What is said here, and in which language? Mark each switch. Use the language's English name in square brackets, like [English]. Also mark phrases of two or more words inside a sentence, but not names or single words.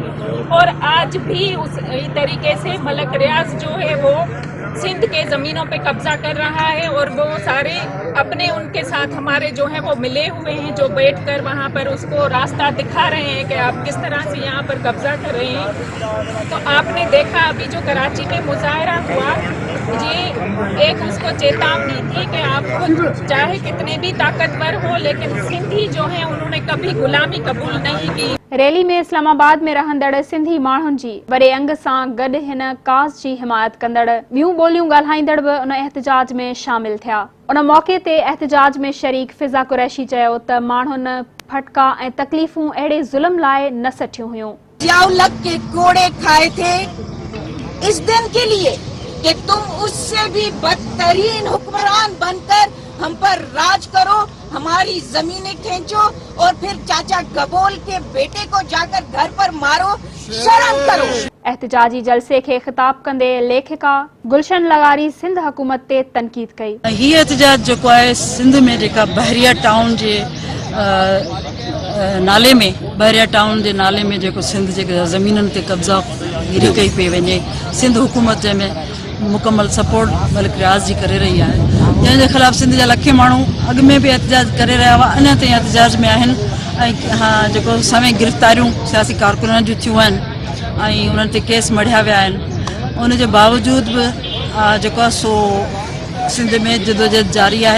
[Urdu] اور آج بھی اس طریقے سے ملک ریاض جو ہے وہ سندھ کے زمینوں پہ قبضہ کر رہا ہے اور وہ سارے اپنے ان کے ساتھ ہمارے جو ہیں وہ ملے ہوئے ہیں، جو بیٹھ کر وہاں پر اس کو راستہ دکھا رہے ہیں کہ آپ کس طرح سے یہاں پر قبضہ کر رہے ہیں. تو آپ نے دیکھا ابھی جو کراچی میں مظاہرہ ہوا، یہ ایک اس کو چیتاونی تھی کہ آپ چاہے کتنے بھی طاقتور ہو لیکن سندھی جو ہے انہوں نے کبھی غلامی قبول نہیں کی. [Sindhi] रैली में इस्लामाबाद में रहंदड़ सिंधी माण्हुनि जी वॾे अंग सां गॾु हिन काज़ जी हिमायत कंदड़ ॿियूं ॿोलियूं ॻाल्हाईंदड़ बि उन एहतजाज में शामिल थिया। उन मौक़े ते एहतजाज में शरीक फिज़ा कुरैशी चयो त माण्हुनि फटका ऐं तकलीफ़ूं अहिड़े ज़ुल्म लाइ न सठियूं हुयूं। [Urdu] جیاؤل کے کوڑے کھائے تھے اس دن کے لیے کہ تم اس سے بھی بدترین حکمران بن کر ہم پر راج کرو، ہماری زمینیں کھینچو اور پھر چاچا گبول کے بیٹے کو جا کر گھر پر مارو. شرم کرو. [Sindhi] एहतजाजी जलसे के खिताब कंदे लेखिका गुलशन लगारी सिंध हुकूमत ते तनकीद कई। ही एहतजाज जो है सिंध में जेका बहरिया टाउन जे नाले में बहरिया टाउन जे नाले में जो सिंध जे ज़मीननि ते कब्जा गिरी कई पे वञे, सिंध हुकूमत जंहिंमें मुकम्मल सपोर्ट मलिक रियाज़ जी करे रही है, जंहिंजे ख़िलाफ़ सिंध जा लखे माण्हू अॻु में भी एहतजाज करे रहिया हुआ, अञा ताईं एहतजाज में आहिनि। ऐं जेको समय गिरफ़्तारियूं सियासी कारकुननि जूं थियूं आहिनि ऐं उन्हनि ते केस मढ़िया विया आहिनि, उनजे बावजूद बि जेको आहे सो सिंध में जदोजहद जारी है।